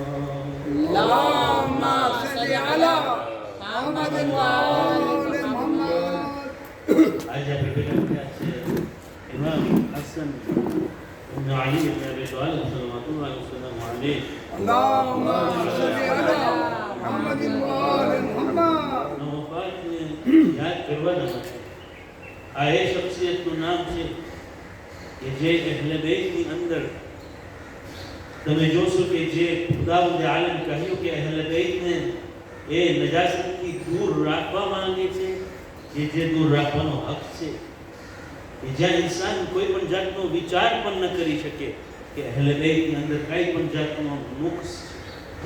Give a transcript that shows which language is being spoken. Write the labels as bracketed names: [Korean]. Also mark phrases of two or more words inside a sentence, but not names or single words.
[Arabic] اللهم صل على محمد وآل محمد. [Gujarati] આજ ઇમામ હસન ઇબ્ન અલી ઇબ્ન અબી તાલિબ [Arabic] صلى الله عليه اللهم صل على محمد وآل محمد. [Gujarati] वफातને યાદ કરવાના માટે આ એ શખ્સિયતનું નામ છે કે જે અહલે બેતની અંદર તમે જોશો કે જે ખુદાવંદ આલમ કહ્યું કે અહલે બેતને એ નજાસતથી દૂર રાખવા માંગે છે જે દૂર રાખવાનો હક છે કે જ્યાં ઇન્સાન કોઈ પણ જાતનો વિચાર પણ ન કરી શકે કે અહલે બેતની અંદર કઈ પણ જાતનો નુક્સ છે.